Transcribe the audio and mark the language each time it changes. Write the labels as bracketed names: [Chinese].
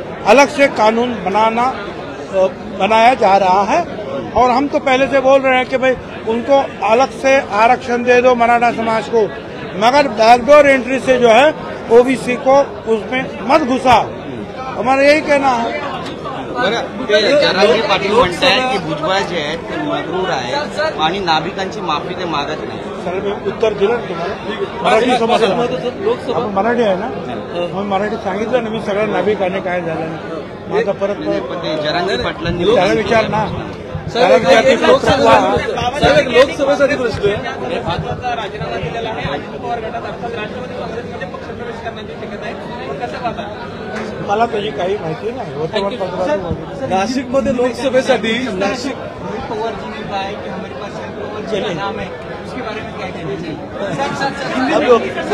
[Hindi] अलग से कानून बनाया जा रहा है और हम तो पहले से बोल रहे हैं कि भाई उनको अलग से आरक्षण दे दो मराठा समाज को, मगर बैकडोर एंट्री से जो है ओबीसी को उसमें मत घुसा. हमारा यही कहना है. [Marathi] जरांगे पाटील म्हणतायत की भुजबळ जे आहेत ते मगरूर आहेत आणि नाभिकांची माफी ते मागत नाही. सर मी उत्तर दिलं ना तुम्हाला. मराठी समजलं, आपण मराठी आहे ना, मग मराठी सांगितलं ना मी सगळ्या नाभिकांनी काय झालं माझा परत पण ते जरांगे पाटलांनी त्याला विचार ना. लोकसभेसाठी प्रश्न आहे. राजीनामा दिलेला आहे. अजित पवार गटात अर्थात राष्ट्रवादी काँग्रेसमध्ये पक्षप्रवेश करण्याची शक्यता आहे. कसं पाहता? मला त्याची काही माहिती नाही. वर्तमानपत्रात नाशिकमध्ये लोकसभेसाठी नाशिक [Hindi] पवार जी ने कहा है कि हमारे पास शरद पवार जी का नाम है, उसके बारे में क्या कहना चाहिए?